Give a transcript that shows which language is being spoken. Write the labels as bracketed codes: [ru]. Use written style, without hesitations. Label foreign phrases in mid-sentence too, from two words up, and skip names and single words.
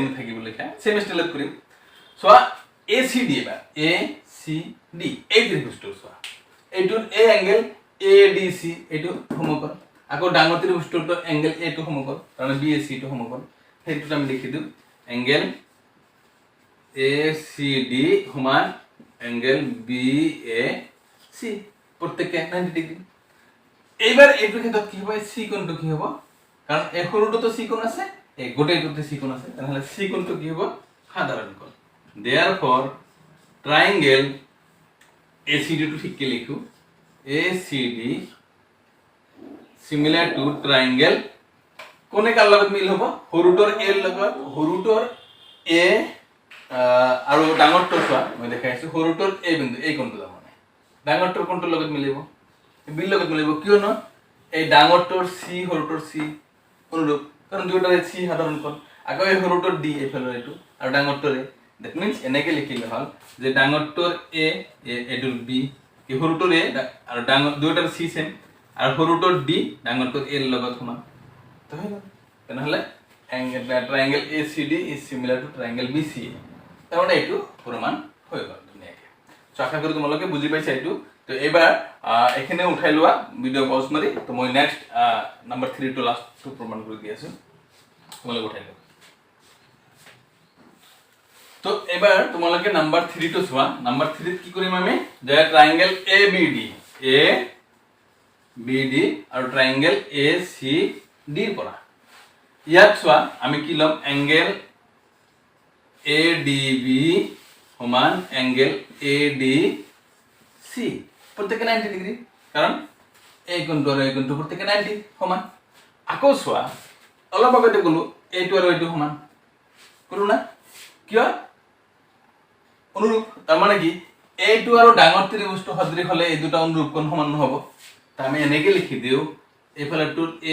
[as] থাকিব লেখা সেম স্টাইলত কৰিম সোয়া ACD এবাৰ ACD এই ত্ৰিভুজটো সোয়া এইটোৰ A এংগেল ADC এইটো সমকোণ আকৌ ডাঙৰ ত্ৰিভুজটোৰ এংগেল A টো সমকোণ কাৰণ BAC টো সমকোণ সেইটো আমি লিখি দিম এংগেল ACD সমান এংগেল BAC প্রত্যেককে 90 ডিগ্রি এইবার এইটোৰ ক্ষেত্ৰত কি হ'ব C কোণটো কি হ'ব কাৰণ এই সৰুটো C কোণ আছে এই গোটেইটোতে C কোণ আছে তেনেহলে C কোণটো কি হ'ব সাধাৰণ কোণ [en] therefore triangle ACD [as] টো ঠিককে লিখো [en] ACD similar to triangle [as] কোনে কাৰ লগত মিল হ'ব সৰুটোৰ A লগত সৰুটোৰ A আৰু ডাঙৰটোৰ চোৱা মই দেখাইছো সৰুটোৰ A বিন্দু এই কোণটো মানে ডাঙৰটোৰ কোণটোৰ লগত মিলিব B লগত মিলিব কিয়নো এই ডাঙৰটোৰ C সৰুটোৰ C অনুৰূপ কাৰণ দুয়োটাৰে C সাধাৰণ কোণ আকৌ এই সৰুটোৰ D এইফালৰ এইটো আৰু ডাঙৰটোৰ A [en] that means [as] এনেকে লিখিলে হল যে ডাঙৰটোৰ A এটোৰ B এই সৰুটোৰ A আৰু ডাঙৰ দুয়োটাৰ C সেম আৰু সৰুটোৰ d ডাঙৰটোৰ a লগত সমান তো হৈ গ'ল তেনেহলে [en] triangle ACD is similar to triangle BCA [as] তাৰমানে এইটো প্ৰমাণ হৈ গ'ল ধুনীয়াকৈ সো আশা কৰো তোমালোকে বুজি পাইছা এইটো তো এবাৰ এখানে উঠাই লোৱা [en] video pause [as] মাৰি তো মই [en] next number [as] 3 টু লাস্ট টু প্রমাণ কৰি দি আছো তোমালোকে উঠাই লোৱা তো এবাৰ তোমালোকে নাম্বার 3 টু চোৱা নাম্বার 3 কি কৰিম আমি যে ট্রায়াঙ্গেল ABD আৰু ট্রায়াঙ্গেল ACD পৰা ইয়াত চোৱা আমি কি লম এঙ্গেল ADB সমান এঙ্গেল ADC প্রত্যেকে 90 ডিগ্রি কারণ এই কোণটো আৰু এই কোণটো প্ৰত্যেকে 90 সমান আকৌ চোৱা অলপ আগতে গলো এইটো আৰু এইটো সমান কৰো না কিয় অনুৰূপ তাৰ মানে কি এইটো আৰু ডাঙৰ ত্ৰিভুজটো সদৃশ হলে এই দুটা অনুৰূপ কোণ সমান নহব তা আমি এনেকে লিখি দিও এইফালেটোৰ